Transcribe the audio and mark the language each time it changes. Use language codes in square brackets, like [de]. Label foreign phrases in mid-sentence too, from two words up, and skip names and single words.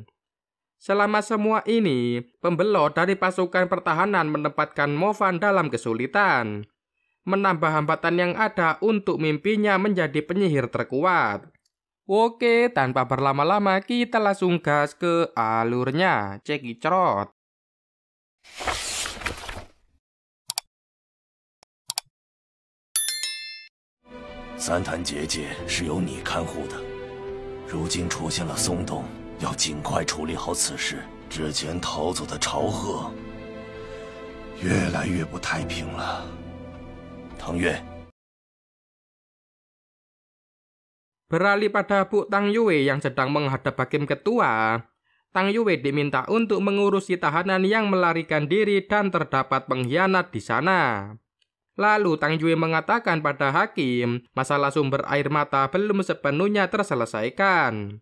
[id] Selama semua ini, pembelot dari pasukan pertahanan menempatkan Movan dalam kesulitan. Menambah hambatan yang ada untuk mimpinya menjadi penyihir terkuat. Oke, tanpa berlama-lama kita langsung gas ke alurnya. Cekicrot. [zh] 三坛结界是由你看护的，如今出现了松动，要尽快处理好此事。之前逃走的朝贺越来越不太平了。唐月， [id] Beralih pada Bu Tang Yue yang sedang menghadap hakim ketua, Tang Yue diminta untuk mengurusi tahanan yang melarikan diri dan terdapat pengkhianat di sana. Lalu Tang Yue mengatakan pada hakim, masalah sumber air mata belum sepenuhnya terselesaikan.